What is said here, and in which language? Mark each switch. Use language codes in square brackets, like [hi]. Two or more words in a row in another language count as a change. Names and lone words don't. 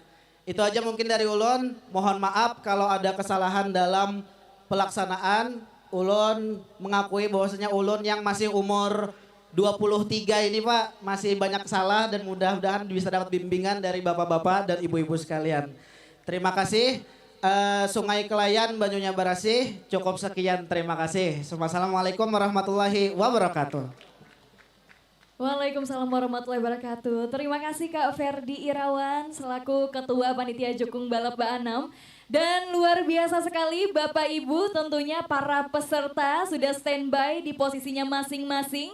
[id] Itu aja mungkin dari ulun. Mohon maaf kalau ada kesalahan dalam pelaksanaan. Ulun mengakui bahwasanya ulun yang masih umur 23 ini Pak masih banyak salah dan mudah-mudahan bisa dapat bimbingan dari bapak-bapak dan ibu-ibu sekalian. Terima kasih. Sungai Kelayan Banyunya Barasih cukup sekian, terima kasih. [ar] والسلام عليكم ورحمة الله وبركاته. وعليكم السلام ورحمة الله وبركاته. [id] Terima kasih Kak Ferdi Irawan selaku Ketua Panitia Jukung Balap Ba6. Dan luar biasa sekali Bapak Ibu tentunya para peserta sudah standby di posisinya masing-masing.